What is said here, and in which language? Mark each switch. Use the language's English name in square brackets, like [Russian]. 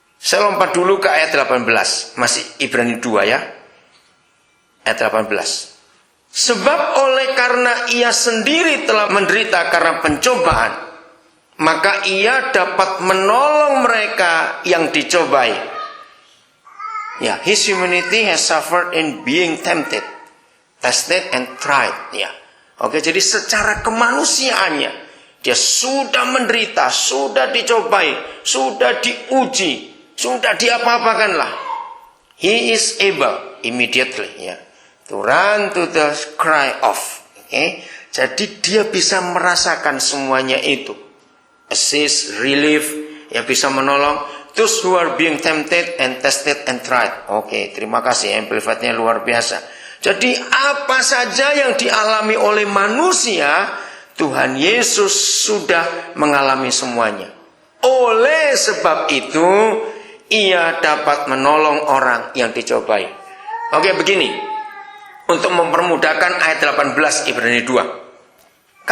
[Indonesian] Saya lompat dulu ke ayat 18. Masih Ibrani 2 ya. Ayat 18. Sebab oleh karena ia sendiri telah menderita karena pencobaan, maka ia dapat menolong mereka yang dicobai. [English] Ya, his humanity has suffered in being tempted, tested and tried. [Indonesian] Ya. Oke, jadi secara kemanusiaannya dia sudah menderita, sudah dicobai, sudah diuji, sudah diapa-apakan lah. [English] He is able immediately ya to run to the cry of. Okay? [Indonesian] Jadi dia bisa merasakan semuanya itu. [English] Assist, relief, [Indonesian] ya bisa menolong [English] those who are being tempted and tested and tried. [Indonesian] Oke, terima kasih, amplified-nya luar biasa. Jadi apa saja yang dialami oleh manusia, Tuhan Yesus sudah mengalami semuanya. Oleh sebab itu, ia dapat menolong orang yang dicobai. Oke, begini. Untuk mempermudahkan ayat 18 Ibrani 2.